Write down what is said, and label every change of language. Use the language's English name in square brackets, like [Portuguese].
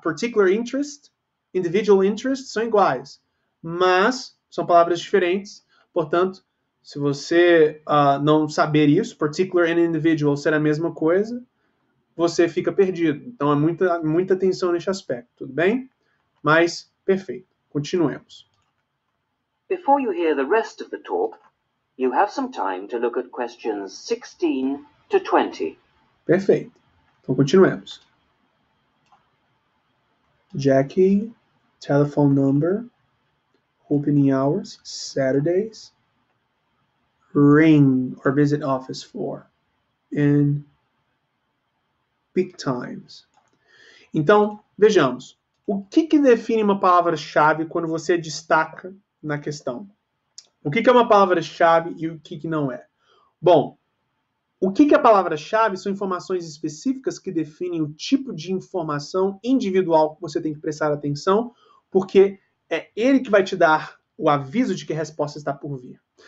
[English] Particular interest, individual interest [Portuguese] são iguais, mas são palavras diferentes. Portanto, se você não saber isso, particular e individual ser a mesma coisa, você fica perdido. Então, é muita atenção nesse aspecto, tudo bem? Mas, perfeito. Continuemos. [English] Before you hear the rest of the talk, you have some time to look at questions 16 to 20. [Portuguese] Perfeito. Então, continuemos. [English] Jackie, telephone number, opening hours, Saturdays, ring or visit office for, in peak times. [Portuguese] Então, vejamos. o que define uma palavra-chave quando você destaca na questão? O que é uma palavra-chave e o que não é? Bom, o que é palavra-chave são informações específicas que definem o tipo de informação individual que você tem que prestar atenção, porque é ele que vai te dar o aviso de que a resposta está por vir.